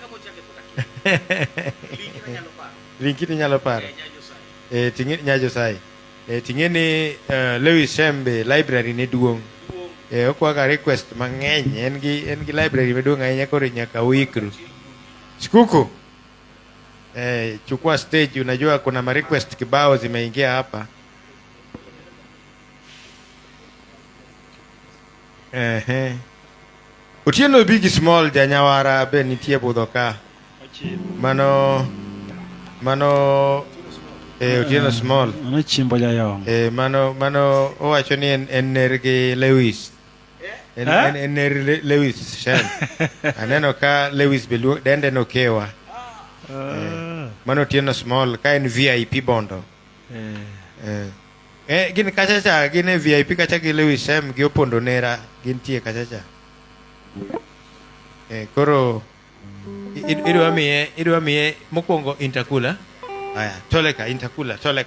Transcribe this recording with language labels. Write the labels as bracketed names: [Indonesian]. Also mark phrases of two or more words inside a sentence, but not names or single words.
[Luo (Kenya and Tanzania)] Liki ni nyalo paro. Ting'e nyajo sai. Ting'e ni Lewis Shembe library ni duong'. Okwaga request mang'eny. En gi library maduong' ahinya koro nyaka uikru. Skuku. [Swahili] Chukua stage, unajua kuna ma request kibao zimeingia hapa. [Luo (Kenya and Tanzania)] Otieno big small janyawara be nitie budho ka. Mano Otieno small. Mano chimbo jayong. Mano owacho ni en nergi Lewis. En ner Lewis Shem. Aneno ka Lewis belu dende no kewa. Mano Otieno small ka en VIP bondo. Gin kachacha gin VIP kacha gi Lewis Shem gi opondo nera gin tie kachacha. Koro idwa miye mokwongo Intakula. Aya, toleka Intakula, toleka.